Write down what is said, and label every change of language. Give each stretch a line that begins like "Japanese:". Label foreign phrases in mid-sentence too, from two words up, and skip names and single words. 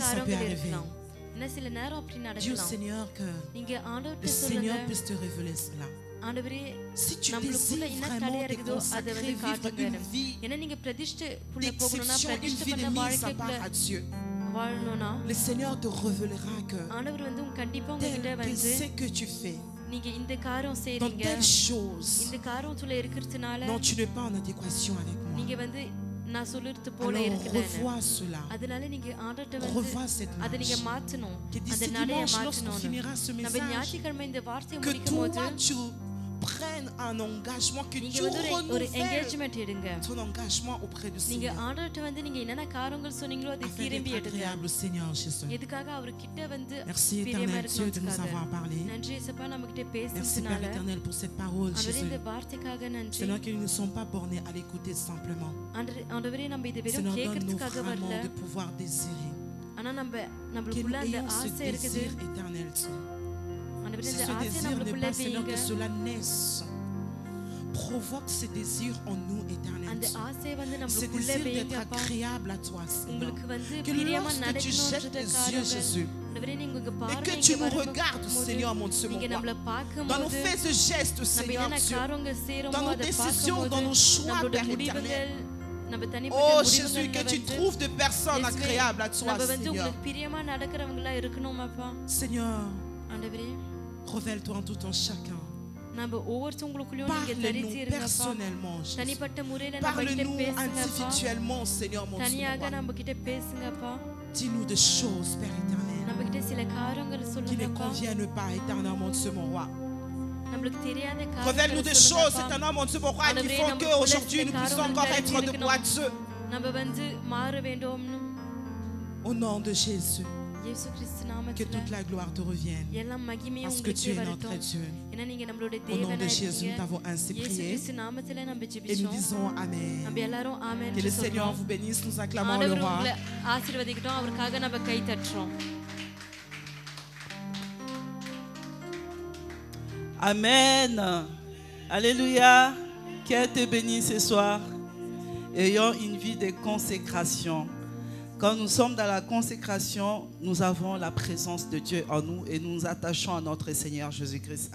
Tamil: காரியங்கள்
French: arriver.
Tamil: இருக்கலாம். என்ன சில நேரம் அப்படி
French: Dis au
Tamil: நடக்கலாம்.
French: Seigneur que
Tamil: நீங்க
French: le
Tamil: ஆண்டவர்கிட்ட
French: Seigneur
Tamil: சொல்லுங்க,
French: puisse te révéler cela.
Tamil: ஆண்டவரே
French: Si tu
Tamil: நம்மளுக்குள்ள
French: désires
Tamil: என்ன
French: vraiment
Tamil: தடையா
French: te
Tamil: இருக்குதோ அதை
French: consacrer,
Tamil: வந்து
French: vivre
Tamil: காட்டுங்க.
French: une vie
Tamil: ஏன்னா நீங்க பிரதிஷ்டைக்குள்ள போகணும்னா
French: d'exception, une
Tamil: பிரதிஷ்டை
French: vie
Tamil: பண்ண
French: de mise à part à
Tamil: வாழ்க்கைக்குள்ள
French: Dieu,
Tamil: வாழணும்னா
French: le Seigneur te révélera que
Tamil: ஆண்டவர் வந்து கண்டிப்பா
French: tel
Tamil: உங்ககிட்ட
French: que
Tamil: வந்து
French: ce que tu fais,
Tamil: நீங்க இந்த காரியம்
French: dans
Tamil: செய்றீங்க,
French: telle chose,
Tamil: இந்த காரியத்துல இருக்கிறதுனால
French: non, tu n'es pas en adéquation avec moi.
Tamil: நீங்க வந்து நான் சொல்றது போல
French: Alors
Tamil: இருக்கல.
French: revois cela.
Tamil: அதனால நீங்க ஆண்டவர்ட்ட வந்து
French: Revois cette
Tamil: அதை நீங்க
French: marche.
Tamil: மாத்தணும்.
French: Que
Tamil: அந்த
French: d'ici
Tamil: நடைய
French: dimanche, lorsqu'on
Tamil: மாத்தணும்.
French: finira ce
Tamil: நம்ம
French: message,
Tamil: ஞாயிற்றுக்கிழமை இந்த வார்த்தையை
French: que
Tamil: முடிக்கும் போது
French: toi tu prennes un engagement, que
Tamil: நீங்க
French: tu
Tamil: வந்து ஒரு
French: renouvelles
Tamil: என்கேஜ்மெண்ட் எடுங்க.
French: ton engagement auprès du
Tamil: நீங்க
French: Seigneur.
Tamil: ஆண்டவர்ட்ட வந்து நீங்க என்னென்ன காரியங்கள் சொன்னீங்களோ அதை
French: Afin
Tamil: திரும்பி
French: d'être
Tamil: எடுங்க.
French: agréable au Seigneur Jésus.
Tamil: எதுக்காக அவர் கிட்ட வந்து
French: Merci
Tamil: பிரியமா
French: éternel Dieu de nous
Tamil: இருக்கணும்ன்றதுக்காக.
French: avoir parlé.
Tamil: நன்றி இயேசுப்பா நம்ம கிட்ட
French: Merci Père
Tamil: பேசுனதுனால.
French: éternel pour cette parole
Tamil: ஆண்டவரே
French: Jésus.
Tamil: இந்த வார்த்தைக்காக நன்றி.
French: Seigneur que nous ne sommes pas bornés à l'écouter simplement.
Tamil: ஆண்டவரே நம்ம இதை வெறும்
French: Seigneur donne-nous
Tamil: கேட்கறதுக்காக
French: vraiment
Tamil: வரல.
French: de pouvoir désirer.
Tamil: ஆனா
French: Que
Tamil: நம்மளுக்குள்ள
French: nous
Tamil: அந்த
French: ayons ce
Tamil: ஆசை இருக்குது.
French: désir éternel Dieu.
Tamil: ஆண்டவரே
French: Si
Tamil: இந்த
French: ce
Tamil: ஆசை
French: désir n'est
Tamil: நம்மளுக்குள்ள
French: pas Seigneur
Tamil: வைங்க.
French: que cela naisse. Provoque ce désir en nous éternel
Tamil: அந்த
French: Dieu.
Tamil: ஆசை வந்து
French: Ce
Tamil: நம்மளுக்குள்ள
French: désir d'être
Tamil: வைங்கப்பா.
French: agréable à toi Seigneur.
Tamil: உங்களுக்கு வந்து
French: Que
Tamil: பிரியமா
French: lorsque tu jettes tes yeux
Tamil: நடக்கணும்ன்றதுக்காக.
French: Jésus,
Tamil: ஆண்டவரே நீங்க உங்க
French: et
Tamil: பார்வை
French: que
Tamil: இங்க
French: tu nous
Tamil: வரும்போது
French: regardes Seigneur mon Dieu mon
Tamil: நீங்க
French: roi,
Tamil: நம்மள
French: dans nos
Tamil: பார்க்கும்போது
French: faits et gestes
Tamil: நம்ம
French: Seigneur
Tamil: என்னென்ன
French: Dieu,
Tamil: காரியங்கள் செய்றோமோ
French: dans nos
Tamil: அதை
French: décisions,
Tamil: பார்க்கும்போது
French: dans nos choix,
Tamil: நம்மளோட
French: Père
Tamil: முடிவுகள் நம்ம
French: Oh
Tamil: தனிப்பட்ட
French: Jésus, que
Tamil: முடிவுகள்
French: tu trouves des personnes agréables à toi
Tamil: நம்ம வந்து
French: Seigneur.
Tamil: உங்களுக்கு பிரியமா நடக்கிறவங்களா இருக்கணுமாப்பா.
French: Seigneur,
Tamil: ஆண்டவரே
French: révèle-toi en tout en chacun.
Tamil: நம்ம ஒவ்வொருத்தவங்களுக்குள்ளயும் நீங்க
French: Parle-nous
Tamil: தெரிஞ்சிருங்கப்பா.
French: personnellement Jésus.
Tamil: தனிப்பட்ட முறையில நம்ம கிட்ட
French: Parle-nous
Tamil: பேசுங்கப்பா.
French: individuellement Seigneur mon Dieu mon
Tamil: தனியாக
French: roi.
Tamil: நம்ம கிட்ட பேசுங்கப்பா.
French: Dis-nous des choses Père éternel
Tamil: நம்ம கிட்ட சில காரியங்கள்
French: qui ne
Tamil: சொல்லுங்கப்பா.
French: conviennent pas éternel mon Dieu mon roi.
Tamil: நம்மளுக்கு தெரியாத
French: Révèle-nous des
Tamil: காரியங்கள்
French: choses
Tamil: சொல்லுங்கப்பா.
French: éternel mon Dieu mon roi qui font qu'aujourd'hui nous puissions encore être de boiteux.
Tamil: நம்ம வந்து மாற வேண்டும்னு
French: Au nom de Jésus,
Tamil: இயேசு கிறிஸ்து
French: que
Tamil: நாமத்தில
French: toute la gloire te revienne.
Tamil: எல்லாம் மகிமையும்
French: Parce que tu
Tamil: உங்களுக்கு
French: es notre
Tamil: வரட்டும்.
French: Dieu.
Tamil: ஏன்னா நீங்க நம்மளுடைய
French: Au nom de
Tamil: தேவனா
French: Jésus, nous
Tamil: இருக்கீங்க.
French: t'avons ainsi
Tamil: இயேசு
French: prié.
Tamil: கிறிஸ்து நாமத்தில நம்ம
French: Et nous
Tamil: ஜெபிச்சோம்.
French: disons Amen.
Tamil: நம்ம எல்லாரும் ஆமென்
French: Que le
Tamil: என்று
French: Seigneur
Tamil: சொல்றோம்.
French: vous bénisse. Nous acclamons le
Tamil: ஆண்டவர்
French: roi.
Tamil: உங்களை ஆசீர்வதிக்கட்டும். அவருக்காக நம்ம கை தட்டுறோம்.
French: Amen. Alléluia. Qu'elle te bénisse ce soir. Ayons une vie de consécration. Quand nous sommes dans la consécration, nous avons la présence de Dieu en nous et nous nous attachons à notre Seigneur Jésus-Christ.